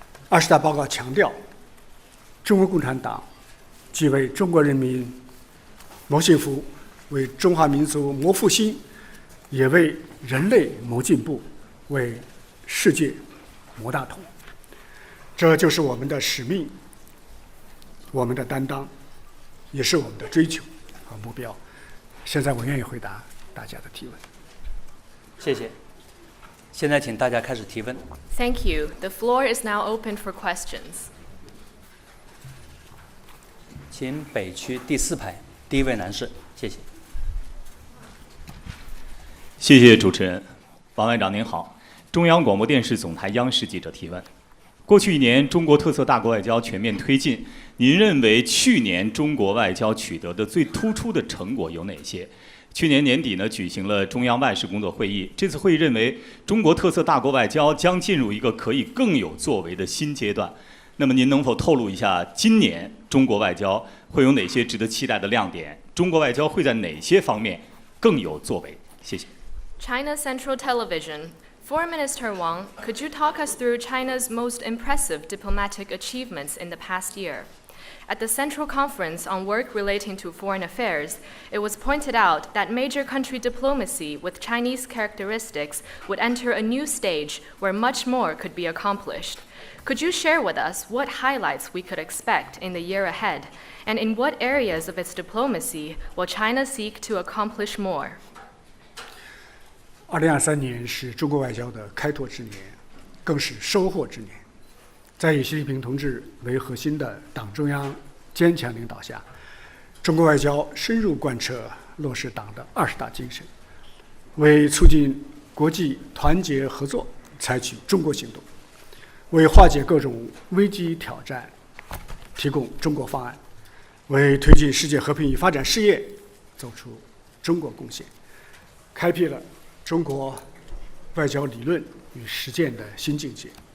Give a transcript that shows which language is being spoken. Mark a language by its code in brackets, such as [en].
[zh] 20大报告强调，中国共产党既为中国人民谋幸福，为中华民族谋复兴，也为人类谋进步，为世界谋大同。这就是我们的使命，我们的担当，也是我们的追求和目标。现在我愿意回答大家的提问。谢谢。现在请大家开始提问。 [en] Thank you. The floor is now open for questions. [zh] 请北区第4排第一位男士，谢谢。谢谢主持人。王外长您好，中央广播电视总台央视记者提问。过去1年，中国特色大国外交全面推进。您认为去年中国外交取得的最突出的成果有哪些？去年年底呢，举行了中央外事工作会议。这次会议认为，中国特色大国外交将进入一个可以更有作为的新阶段。那么您能否透露一下，今年中国外交会有哪些值得期待的亮点？中国外交会在哪些方面更有作为？谢谢。 [en] China Central Television.Foreign Minister Wang, could you talk us through China's most impressive diplomatic achievements in the past year? At the Central Conference on Work Relating to Foreign Affairs, it was pointed out that major country diplomacy with Chinese characteristics would enter a new stage where much more could be accomplished. Could you share with us what highlights we could expect in the year ahead, and in what areas of its diplomacy will China seek to accomplish more? [zh] 2023年是中国外交的开拓之年，更是收获之年。在以习近平同志为核心的党中央坚强领导下，中国外交深入贯彻落实党的20大精神，为促进国际团结合作采取中国行动，为化解各种危机挑战提供中国方案，为推进世界和平与发展事业走出中国贡献，开辟了中国外交理论与实践的新境界。